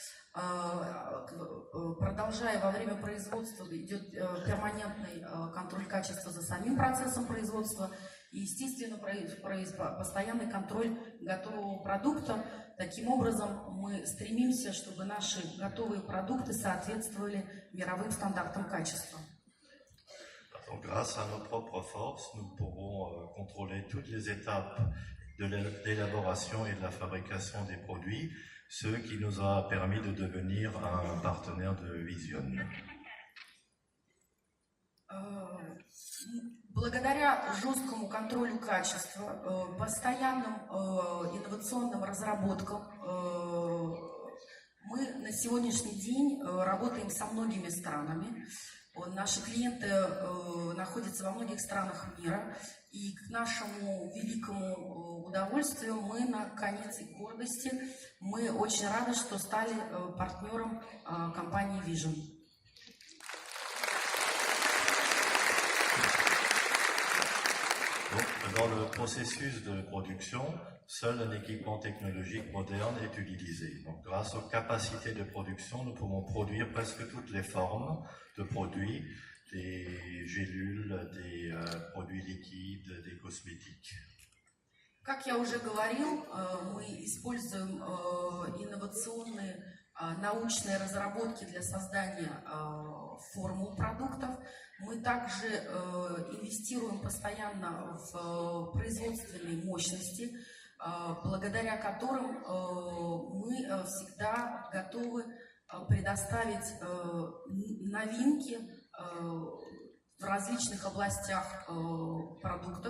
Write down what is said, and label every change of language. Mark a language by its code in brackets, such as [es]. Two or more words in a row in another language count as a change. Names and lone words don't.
[ru] Продолжая во время производства, идет перманентный контроль качества за самим процессом производства и, естественно, постоянный контроль готового продукта. Таким образом, мы стремимся, чтобы наши готовые продукты соответствовали мировым стандартам качества. [fr] Donc, grâce à nos propres forces, nous pourrons contrôler toutes les étapes de l'élaboration et de la fabrication des produits, ce qui nous a permis de devenir un partenaire de Vision. [ru] Благодаря жесткому контролю качества, постоянным инновационным разработкам, мы на сегодняшний день работаем со многими странами. Наши клиенты находятся во многих странах мира, и к нашему великому удовольствию мы, наконец, и гордости, мы очень рады, что стали партнером компании Vision. [fr] Dans le processus de production, seul un équipement technologique moderne est utilisé. Donc, grâce aux capacités de production, nous pouvons produire presque toutes les formes de produits, des gélules, des produits liquides, des cosmétiques. [ru] Как я уже говорил, мы используем инновационные научные разработки для создания формул продуктов. Мы также инвестируем постоянно в производственные мощности, благодаря которым мы всегда готовы предоставить новинки в различных областях продуктов.